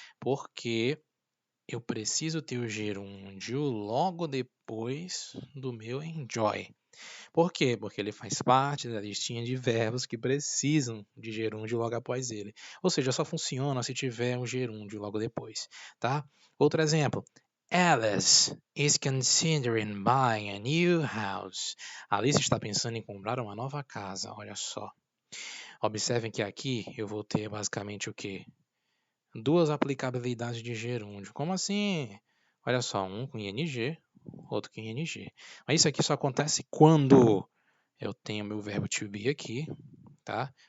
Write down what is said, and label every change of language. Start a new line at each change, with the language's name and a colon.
Portuguese: Porque eu preciso ter o gerúndio logo depois do meu enjoy. Por quê? Porque ele faz parte da listinha de verbos que precisam de gerúndio logo após ele. Ou seja, só funciona se tiver um gerúndio logo depois, tá? Outro exemplo.
English: Alice is considering buying a new house.
Portuguese: Alice está pensando em comprar uma nova casa, olha só. Observem que aqui eu vou ter basicamente o quê? Duas aplicabilidades de gerúndio. Como assim? Olha só, um com ing, outro com ing. Mas isso aqui só acontece quando eu tenho meu verbo to be aqui, tá?